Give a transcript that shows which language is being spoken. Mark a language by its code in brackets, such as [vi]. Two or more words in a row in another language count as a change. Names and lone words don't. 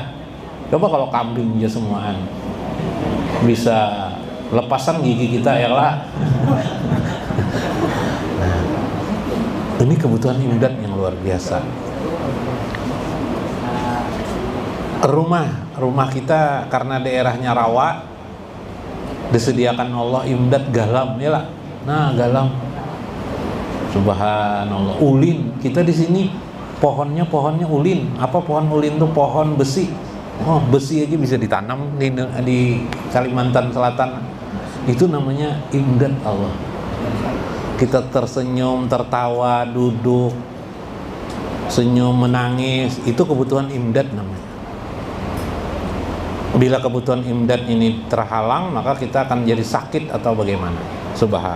[id] Coba kalau kambing aja semuaan, bisa lepasan gigi kita ya lah. Nah, ini kebutuhan imdad yang luar biasa. Rumah kita karena daerahnya rawa, disediakan Allah imdad galam, ya lah. Nah, galam, subhanallah. Ulin, kita di sini pohonnya ulin. Apa pohon ulin tuh? Pohon besi. Oh, besi aja bisa ditanam di Kalimantan Selatan. Itu namanya imdad Allah. Kita tersenyum, tertawa, duduk, senyum, menangis, itu kebutuhan imdad namanya. Bila kebutuhan imdad ini terhalang, maka kita akan jadi sakit atau bagaimana? Subhanallah.